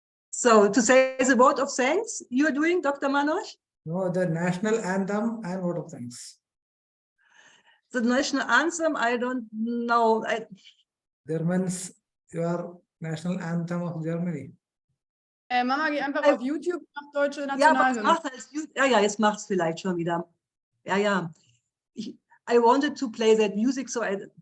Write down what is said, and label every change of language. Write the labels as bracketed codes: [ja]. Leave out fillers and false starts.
[en] so to say the vote of thanks, you are doing, Dr. Manoj? No, the national anthem and vote of thanks. The national anthem, I don't know. Germans, your national anthem of Germany. [de] Mama, geh einfach auf YouTube nach deutsche Ja, aber Nationalhymne. jetzt macht es vielleicht schon wieder. Ja. [en] I wanted to play that music, so I...